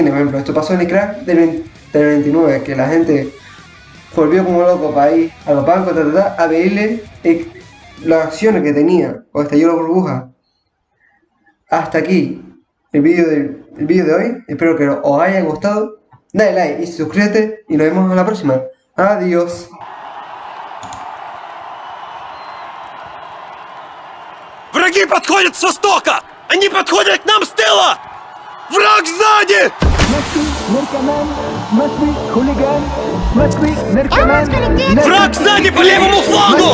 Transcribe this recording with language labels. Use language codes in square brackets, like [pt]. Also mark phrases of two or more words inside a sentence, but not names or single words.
[es] Por ejemplo, esto pasó en el crack del 29, que la gente volvió como loco para ir a los bancos a pedirle las acciones que tenía, o estalló la burbuja. Hasta aquí el vídeo de hoy. Espero que os haya gustado. Dale like y suscríbete y nos vemos en la próxima. Adiós. [ru] Враги подходят с востока! Они подходят к нам с тыла! Враг сзади! Враг сзади по левому флангу!